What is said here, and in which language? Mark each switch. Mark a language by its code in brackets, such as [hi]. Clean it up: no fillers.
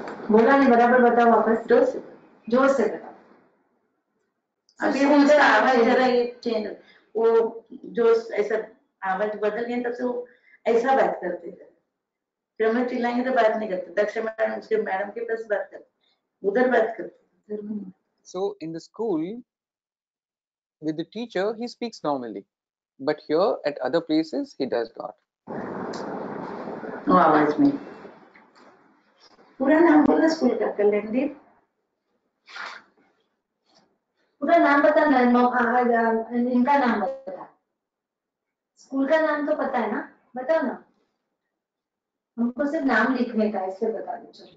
[hi] बोला नहीं बराबर बताओ वापस जोर से बताओ। अभी उनका आवाज जरा ये चेंज वो जो ऐसा आवाज बदल गया तब से वो ऐसा बात करते थे। फिर हम चिल्लाएंगे तो बात नहीं करते। दक्ष मैडम उसके मैडम के पास बात करते उधर बात करते। [en] So in the school with the teacher he speaks normally, but here at other places he does not. [hi] वो आवाज में पूरा नाम बोला स्कूल का कल्याणदीप। पूरा नाम बता ना इनका नाम बता। स्कूल का नाम तो पता है ना बताओ ना। हमको सिर्फ नाम लिखने का इससे बता दो।